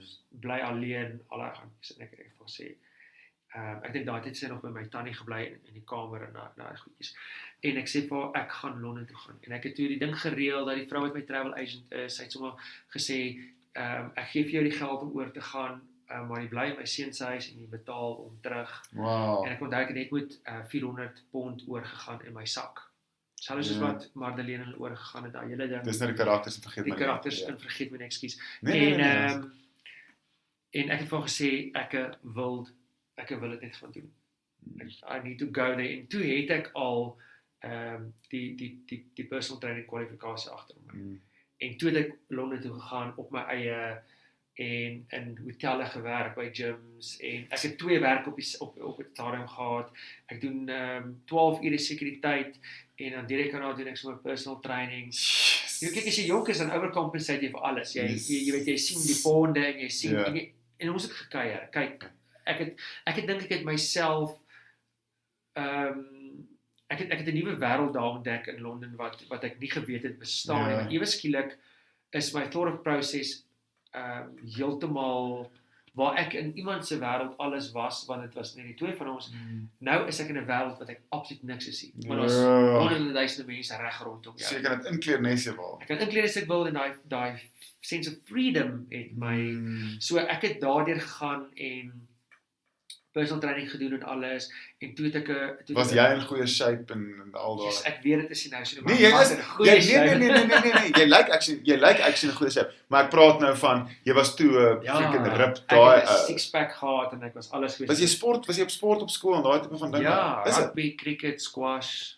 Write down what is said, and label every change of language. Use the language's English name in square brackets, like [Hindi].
[Afrikaans] Bly alleen, al daai gaan en ek het vir gesê ek dink daai tyd sy nog by my tannie gebly in die kamer en daai goedjies. En ek sê vir ek gaan Londen toe gaan. En ek het toe die ding gereël dat die vrou wat my travel agent is, sy het sommer gesê ek gee vir jou die geld om oor te gaan, maar jy bly in my seun se huis en jy betaal om terug. Wow. En ek onthou ek het net met £400 oorgegaan in my sak. Selfs soos wat Madeleine hulle oorgegaan het, daai hele ding. Dis nou die karakters in vergeet my. Die karakters in vergeet my, ekskuus. Nee, En ek het vir gesê ek wil dit net gaan doen. [English] I need to go there. [Afrikaans] En toe het ek al die personal training kwalifikasie agter my. En toe het ek Londen toe gegaan op my eie en in hotelle gewerk by gyms en ek het 2 werk op die stadium gehad. Ek doen 12 ure sekuriteit en dan direk daarna doen ek so 'n personal training. Jy kyk as jy jonk is dan overcompensate jy vir alles. Jy weet jy sien die ponde en jy sien en ons het gekuier. Kyk, ek dink ek het myself ek het 'n nuwe wêreld daar ontdek in Londen wat ek nie geweet het bestaan nie. Maar ewe skielik is my thought process heeltemal waar ek in iemand se wêreld alles was, want dit was net die twee van ons. Nou is ek in 'n wêreld wat ek absoluut niks is nie. Maar daar's honderde duisende mense reg rondom jou. So jy kan dit inkleer nes jy wil. Ek kan inkleer as ek wil en daai [English] sense of freedom [Afrikaans] het my so ek het daardeur gegaan en personal training gedoen en alles en toe het ek was jy in goeie shape en al daai? Yes, ek weet dit is nie nou so nee, jy is in goeie shape. Nee. Jy lyk actually in goeie shape, maar ek praat nou van jy was toe 'n freaking rip daai. Ek het 'n six-pack gehad en ek was alles goed. Was jy op sport op skool en daai tipe van dinge? Ja, rugby, cricket, squash.